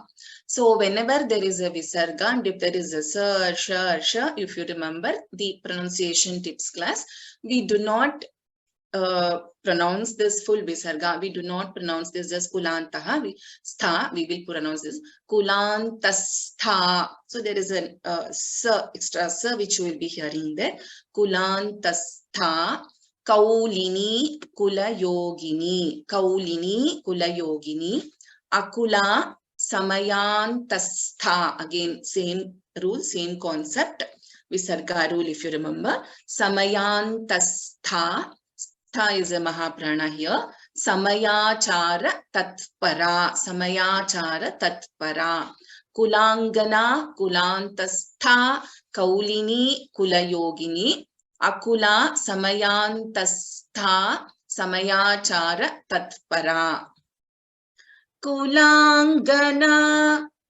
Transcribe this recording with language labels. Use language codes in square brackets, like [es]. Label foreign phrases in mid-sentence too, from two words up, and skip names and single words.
[en] So whenever there is a visarga and if there is a sa, sha, if you remember the pronunciation tips class, we do not pronounce this full visarga. We do not pronounce this as kulantaha. We will pronounce this kulantastha. So there is an extra sa which you will be hearing there. [sa] Kulantastha. Kaulini kula yogini. Kaulini kula yogini. Akula samayantastha. [en] Again, same rule, same concept. Visarga rule, if you remember. Samayantastha. Tha is a mahaprana here. [sa] Samayachara tatpara. Samayachara tatpara. Kulangana kulantastha. Kaulini kulayogini. Akula samayantastha. Samayachara tatpara. Kulangana.